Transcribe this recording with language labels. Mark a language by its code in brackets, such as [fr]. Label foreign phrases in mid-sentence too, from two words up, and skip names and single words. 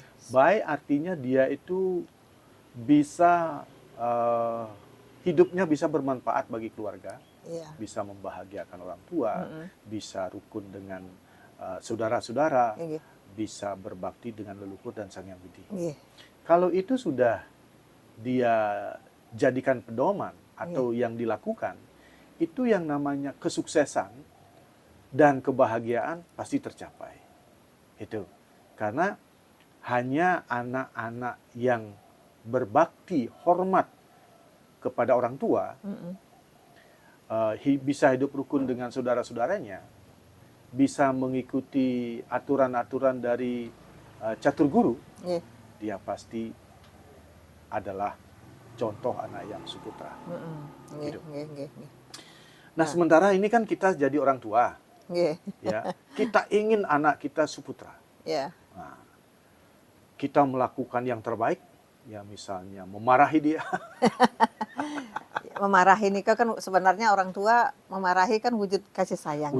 [id] Baik artinya dia itu bisa hidupnya bisa bermanfaat bagi keluarga, Iya. bisa membahagiakan orang tua, Mm-mm. bisa rukun dengan saudara-saudara, Nggih. bisa berbakti dengan leluhur dan sang yang widi. Nggih. Kalau itu sudah dia jadikan pedoman atau yang dilakukan, itu yang namanya kesuksesan dan kebahagiaan pasti tercapai. Itu karena hanya anak-anak yang berbakti, hormat kepada orang tua, Mm-mm. bisa hidup rukun dengan saudara-saudaranya, bisa mengikuti aturan-aturan dari catur guru, Nggih. dia pasti adalah contoh anak yang suputra. Mm-mm. Nggih. Gitu. Nggih. Nggih. Nggih. Nah, sementara ini kan kita jadi orang tua, Nggih. ya. Kita ingin anak kita suputra. Ya. Nah, kita melakukan yang terbaik, ya misalnya memarahi dia. Memarahi ini kan sebenarnya orang tua memarahi kan wujud kasih sayangnya.